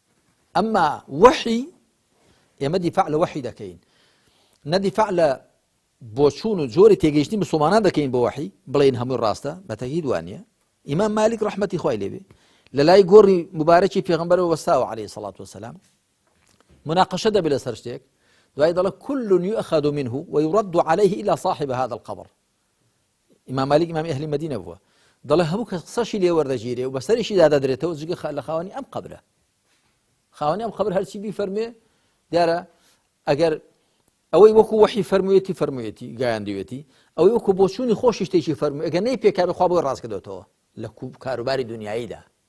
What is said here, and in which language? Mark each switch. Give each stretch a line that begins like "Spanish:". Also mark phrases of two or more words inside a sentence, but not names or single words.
Central Kurdish: ئەمما وحی ئێمە دیفاع لە وحی دەکەین نەدیفاع لە بۆ چوون و جۆری تێگەیشتنی مسلمانان دەکەین بە وحی بڵێن هەمووی ڕاستە بە تەکید وانە ئیمام مالک ڕەحمەتی خوای لێبێ لە لای گۆڕی مبارەکی پێغەمبەرەوە وەستاوە
Arabic: عەلەیهی سەڵات وەسەلام
Central Kurdish: مناقەشە دەبێت لەسەر شتێک دوای دەڵێ
Arabic: كل يؤخذ منه ويرد عليه إلا صاحب هذا القبر
Central Kurdish: ئیمام مالک ئیمامی ئەهلی مەدینە بووە دەڵێ هەموو کەس قسەشی لێ وەردەگیرێ و بەسەریشی دادەدرێتەوە جگە لە خاوەنی ئەم قەبرە خاوەنی ئەم قەبر هەرچی بیفەرمێ دیارە ئەگەر ئەوەی وەکو وحی فەرموویەتی گایاندوێتی ئەوەی وەکو بۆ چوونی خۆشی شتێکی فەرمووی ئەگەر نەی پێکا خوا بۆی ڕاست کردێتەوە لە کاروباری دنیاییدا